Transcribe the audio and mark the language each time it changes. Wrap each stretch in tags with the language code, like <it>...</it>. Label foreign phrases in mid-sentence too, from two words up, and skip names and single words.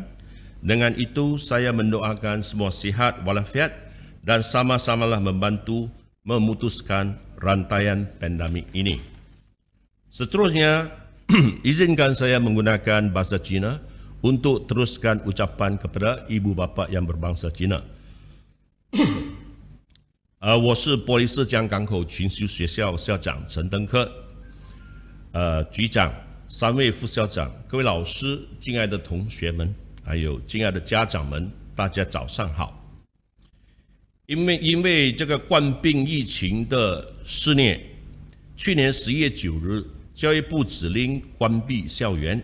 <ms>Dengan itu, saya mendoakan semua sihat walafiat dan sama-samalah membantu memutuskan rantaian pandemik ini. Seterusnya, izinkan saya menggunakan bahasa Cina untuk teruskan ucapan kepada ibu bapa yang berbangsa Cina.</ms> <zh>我是玻璃市江港口群修学校校长陈登科，局长、3位副校长、各位老师、敬爱的同学们，还有敬爱的家长们，大家早上好。因为这个冠病疫情的肆虐，去年11月9日，教育部指令关闭校园。</zh>